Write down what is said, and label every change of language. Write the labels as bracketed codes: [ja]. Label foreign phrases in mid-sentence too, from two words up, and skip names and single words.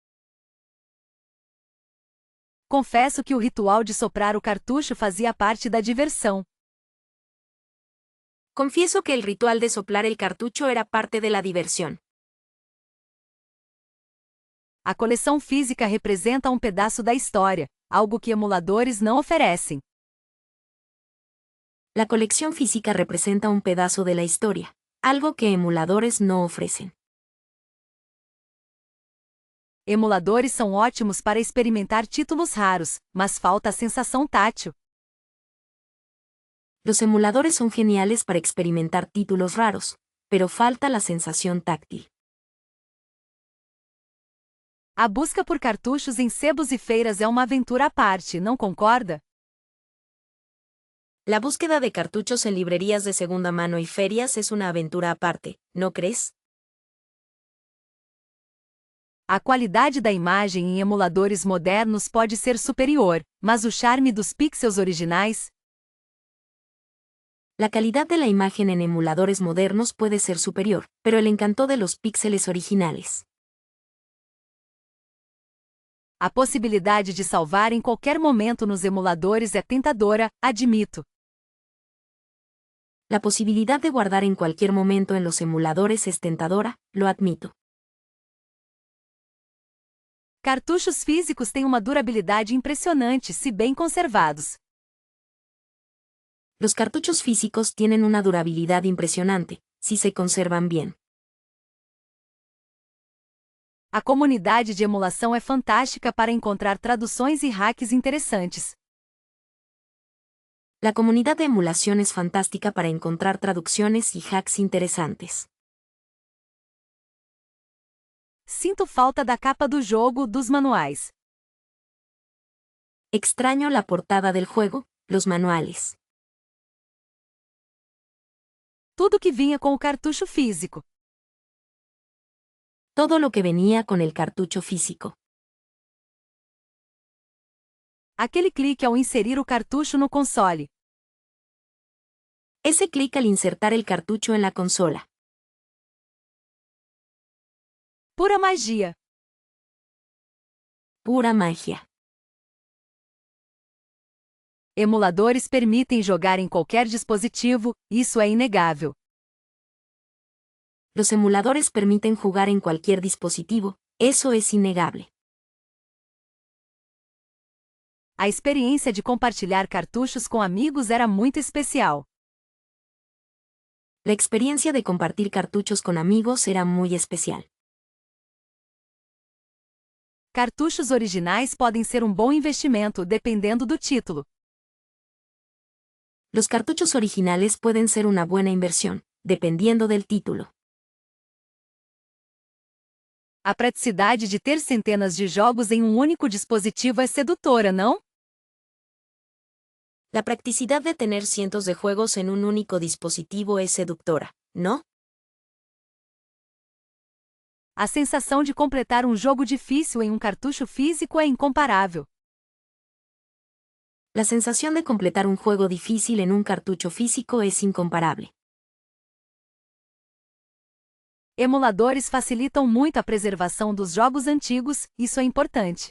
[pt] Confesso que o ritual de soprar o cartucho fazia parte da diversão. [es] Confieso que el ritual de soplar el cartucho era parte de la diversión. [pt] A coleção física representa um pedaço da história, algo que emuladores não oferecem. [es] La colección física representa un pedazo de la historia, algo que emuladores no ofrecen. [pt] Emuladores são ótimos para experimentar títulos raros, mas falta a sensação tátil. [es] Los emuladores son geniales para experimentar títulos raros, pero falta la sensación táctil. [pt] A busca por cartuchos em sebos e feiras é uma aventura à parte, não concorda? [es] La búsqueda de cartuchos en librerías de segunda mano y ferias es una aventura aparte, ¿no crees? [pt] A qualidade da imagem em emuladores modernos pode ser superior, mas o charme dos pixels originais? [es] La calidad de la imagen en emuladores modernos puede ser superior, pero el encanto de los píxeles originales. [pt] A possibilidade de salvar em qualquer momento nos emuladores é tentadora, admito. [es] La posibilidad de guardar en cualquier momento en los emuladores es tentadora, lo admito. [pt] Cartuchos físicos têm uma durabilidade impressionante se bem conservados. [es] Los cartuchos físicos tienen una durabilidad impresionante, si se conservan bien. [pt] A comunidade de emulação é fantástica para encontrar traduções e hacks interessantes. [es] La comunidad de emulación es fantástica para encontrar traducciones y hacks interesantes. [pt] Sinto falta da capa do jogo, dos manuais. [es] Extraño la portada del juego, los manuales. [pt] Tudo que vinha com o cartucho físico. [es] Todo lo que venía con el cartucho físico. [pt] Aquele clique ao inserir o cartucho no console. [es] Ese clic al insertar el cartucho en la consola. [pt] Pura magia. [es] Pura magia. [pt] Emuladores permitem jogar em qualquer dispositivo, isso é inegável. [es] Los emuladores permiten jugar en cualquier dispositivo, eso es innegable. [pt] A experiência de compartilhar cartuchos com amigos era muito especial. [es] La experiencia de compartir cartuchos con amigos era muy especial. [pt] Cartuchos originais podem ser um bom investimento dependendo do título. [es] Los cartuchos originales pueden ser una buena inversión, dependiendo del título. [pt] A praticidade de ter centenas de jogos em um único dispositivo é sedutora, não? [es] La practicidad de tener cientos de juegos en un único dispositivo es seductora, ¿no? [pt] A sensação de completar um jogo difícil em um cartucho físico é incomparável. [es] La sensación de completar un juego difícil en un cartucho físico es incomparable. [pt] Emuladores facilitam muito a preservação dos jogos antigos, isso é importante.